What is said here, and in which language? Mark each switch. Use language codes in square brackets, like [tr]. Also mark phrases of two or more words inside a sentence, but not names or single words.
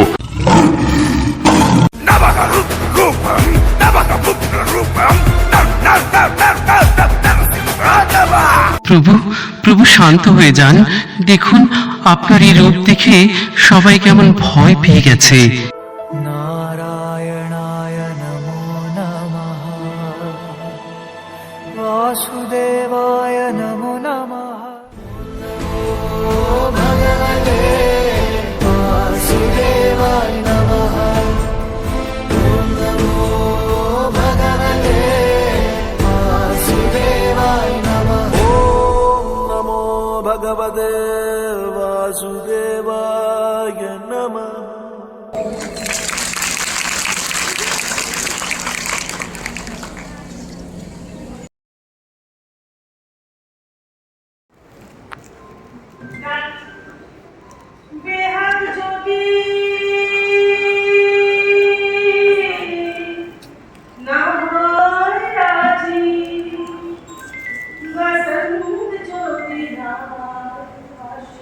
[bn] প্রভু, প্রভু শান্ত হয়ে যান। দেখুন আপনার এই রূপ দেখে সবাই কেমন ভয় পেয়ে গেছে। [sa] নারায়ণায় নমো নমঃ, বাসুদেবায় নমো নমঃ। ভগবতে বাসুদেবায় নমঃ। নমো ভগবতে বাসুদেবায় নমঃ। নমো ভগবতে বাসুদেবায় নমঃ। [bn] বেহাগ যোগী না হয় রাজি, বসন্ত জ্যোতি